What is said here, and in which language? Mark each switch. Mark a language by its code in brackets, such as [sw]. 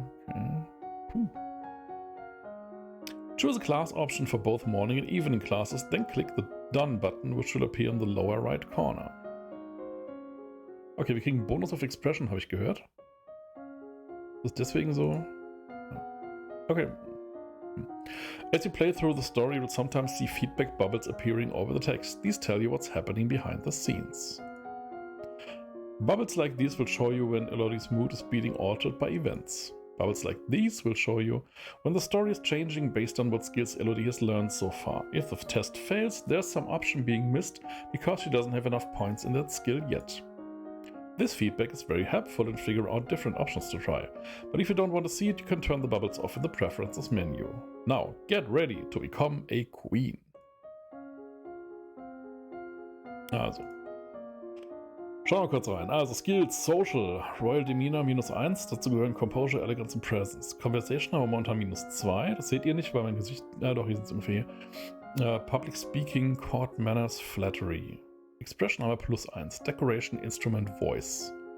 [en] Okay. Choose a class option for both morning and evening classes, then click the Done button, which will appear in the lower right corner. [de] Okay, wir kriegen [en] Bonus of Expression, [de] habe ich gehört. Ist deswegen so? Okay. [en] As you play through the story, you will sometimes see feedback bubbles appearing over the text. These tell you what's happening behind the scenes. Bubbles like these will show you when Elodie's mood is being altered by events. Bubbles like these will show you when the story is changing based on what skills Elodie has learned so far. If the test fails, there's some option being missed because she doesn't have enough points in that skill yet. This feedback is very helpful in figuring out different options to try, but if you don't want to see it, you can turn the bubbles off in the Preferences menu. Now, get ready to become a queen. [de] Also. Schauen wir kurz rein. Also Skills, Social, Royal Demeanor -1, dazu gehören Composure, Elegance und Presence. Conversation haben wir momentan -2, das seht ihr nicht, weil mein Gesicht, doch, hier sind es ungefähr hier. Public Speaking, Court Manners, Flattery. Expression haben wir +1, Decoration, Instrument, Voice.